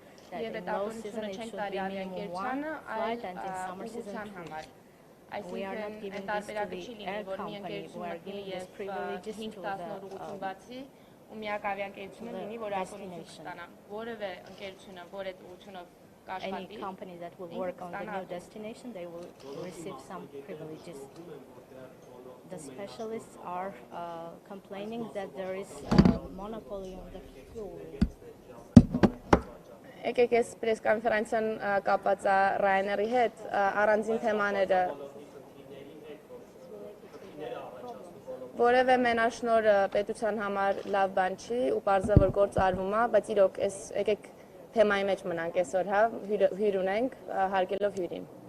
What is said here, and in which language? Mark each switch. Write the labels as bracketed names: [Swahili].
[English] That in low season it should be minimum 1 flight, and in summer season 2. We are not giving this to the air company, we are giving these privileges to the [Armenian] ու միակ ավիաընկերությունը լինի, որ ակումբություն ստանա։ Որևէ ընկերությունը, որ այդ ուղղությունով [English] any company that will work on the new destination, they will receive some privileges. The specialists are complaining that there is a monopoly on the fuel. [Armenian] Եկեք ես պրեսկոնֆերանսիան կապած է Ryanair-ի հետ, առանձին թեմաները որևէ մենաշնորհը պետության համար լավ բան չի ու պարզա որ գործ արվում է, բայց իրոք այս եկեք թեմայի մեջ մնանք այսօր, հա, հյուր ունենք, հարգելով հյուրին։